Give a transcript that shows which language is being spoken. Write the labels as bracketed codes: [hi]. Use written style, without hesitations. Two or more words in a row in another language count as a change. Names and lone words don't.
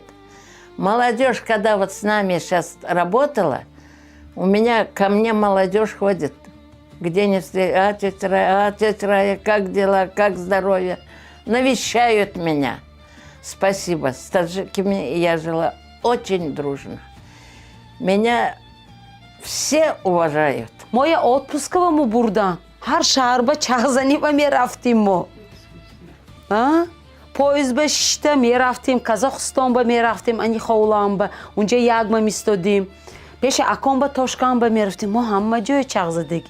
[ru] Молодежь, когда вот с нами сейчас работала, ко мне молодежь ходит. Где не встретят, тетя Рая, как дела, как здоровье. Навещают меня. Спасибо. С таджиками я жила очень дружно. Меня все уважают. Моя отпускова [tg] му бурдан. Ҳар шаҳрба чағзаниба мерафтим мо. Поездба шишта мерафтим, Казахстонба мерафтим, ани ховланба. Унҷа ягма мистодим. Пеши аконба Тошканба мерафтим. Мо ҳама ҷоя чағзадагӣ.